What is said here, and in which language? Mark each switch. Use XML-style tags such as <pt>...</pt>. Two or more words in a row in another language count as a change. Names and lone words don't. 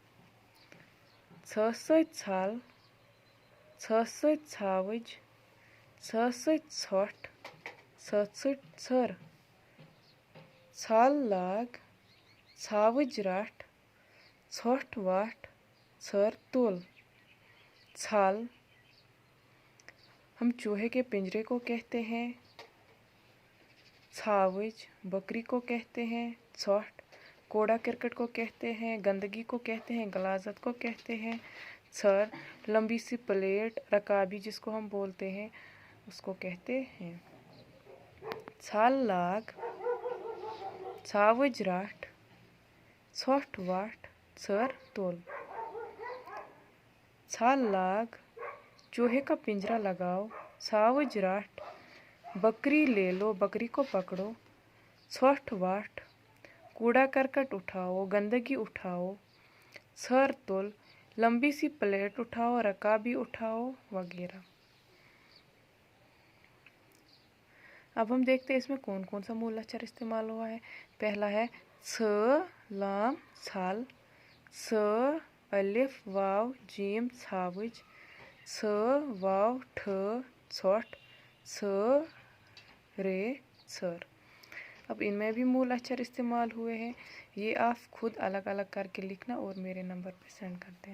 <ks>سۭتۍ ژھل سۭتۍ ژھاوٕج سۭتۍ ژھۄٹھ سۭتۍ ژھٔر ژھل لاگ ژھاوٕج رٹھ ژھۄٹھ وٹھ ژھٔر تُل ژھل</ks> <ur>ہم چوہے کے پنجرے کو کہتے ہیں ژھاوٕج بکری کو کہتے ہیں ژھۄٹھ کوڑا کرکٹ کو کہتے ہیں گندگی کو کہتے ہیں غلاظت کو کہتے ہیں ژھر لمبی سی پلیٹ رکابی جس کو ہم بولتے ہیں اس کو کہتے ہیں</ur> <ks>ژھل لاگ ژھاوٕج رٹھ ژھۄٹھ وٹھ ژھٔر تُل ژھل لاگ</ks> <ur>چوہے کا پنجرا لگاؤ</ur> <ks>ژھاوٕج رٹھ</ks> <ur>بکری لے لو بکری کو پکڑو</ur> <ks>ژھۄٹھ وٹھ</ks> <ur>کوڑا کرکٹ اٹھاؤ گندگی اٹھاؤ</ur> <ks>ژھر تل</ks> <ur>لمبی سی پلیٹ اٹھاؤ رکابی اٹھاؤ وغیرہ. اب ہم دیکھتے ہیں اس میں کون کون سا مول اچر استعمال ہوا ہے. پہلا ہے لام ژھل الف واو جیم ژھاوٕج واو ٹھ ژھۄٹھ رے ژھر. اب ان میں بھی مول اچر استعمال ہوئے ہیں. یہ آپ خود الگ الگ کر کے لکھنا اور میرے نمبر پہ سینڈ کر دینا.</ur>